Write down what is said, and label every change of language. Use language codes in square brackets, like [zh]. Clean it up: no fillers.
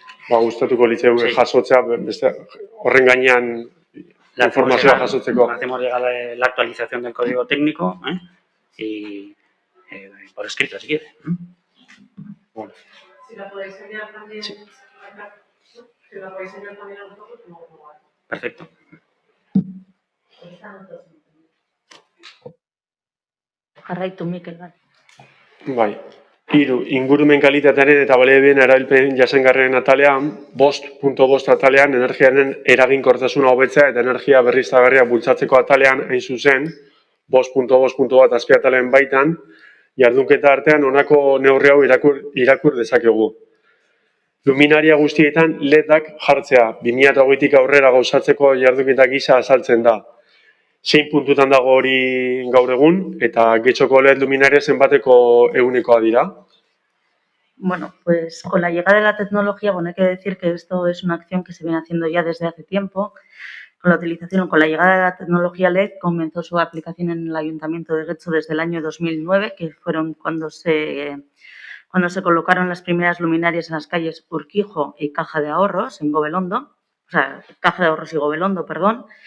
[eu] Ba, gustatuko litzaizuke jasotzea, horren gainean informazioa jasotzeko. [es] Hacemos llegar la actualización del código técnico y por escrito, si quiere. Bueno. Si la podéis enviar también, sí. Si la podéis enviar también a nosotros, no. Perfecto. [eu] Jarraitu, Mikel, bai. Bai. 3. Ingurumen kalitatearen eta baliabideen erabilpen jasangarrien atalean, 5.5 atalean, energiaren eraginkortasuna hobetzea eta energia berriztagarria bultzatzeko atalean, hain zuzen, 5.5.1 azpi atalean baitan, jardunketa artean honako neurri hau irakur dezakegu. Luminaria guztietan LEDak jartzea, 2020tik aurrera gauzatzeko jardunketa gisa azaltzen da. Zein puntutan dago hori gaur egun, eta Getxoko LED luminaria zenbateko ehunekoa dira? [es] Bueno, pues con la llegada de la tecnología, bueno, hay que decir que esto es una acción que se viene haciendo ya desde hace tiempo. Con la llegada de la tecnología LED comenzó su aplicación en el Ayuntamiento de Getxo desde el año 2009, que fueron cuando se colocaron las primeras luminarias en las calles Urquijo y Caja de Ahorros, en Gobelondo, o sea, Caja de Ahorros y Gobelondo, perdón.